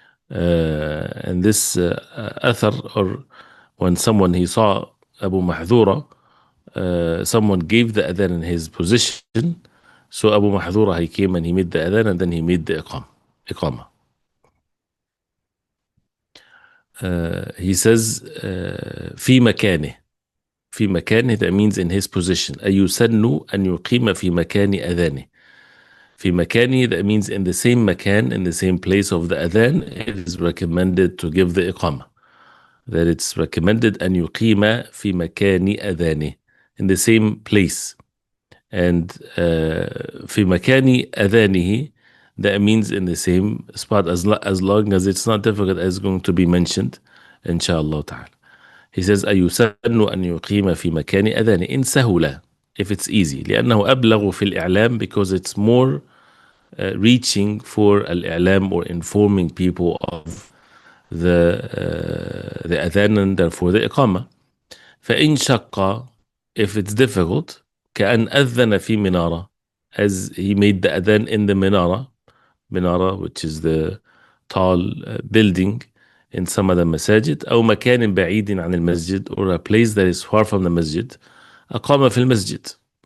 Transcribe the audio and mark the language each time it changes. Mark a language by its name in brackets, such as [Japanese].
[English] And this athar, or when someone, he saw Abu Mahdura, someone gave the adhan in his position, so Abu Mahdura, he came and he made the adhan, and then he made the iqamah. He says [Arabic] في مكانه. في مكانه, [English] that means in his position. [Arabic] أيسن أن يقيم في مكان أذانه. في مكانه, [English] that means in the same makan, in the same place of the adhan, it is recommended to give the iqamah. That it's recommended [Arabic] أن يقيم في مكان أذانه, [English] in the same place. And [Arabic] في مكان أذانه, [English] that means in the same spot, as long as it's not difficult, as going to be mentioned inshallah ta'ala. He says [Arabic] أيسن أن يقيم في مكان أذانه إن سهل, [English] if it's easy. [Arabic] لأنه أبلغ في الإعلام, [English] because it's more reaching for al-i'lam, or informing people of the adhan, and therefore the iqamah. [Arabic] فإن شق, [English] if it's difficult, [Arabic] كأن أذن في منارة, [English] as he made the adhan in the minara, which is the tall building in some of the masajid, [Arabic] أو مكان بعيد عن المسجد, [English] or a place that is far from the masjid, [Arabic] أقام في المسجد.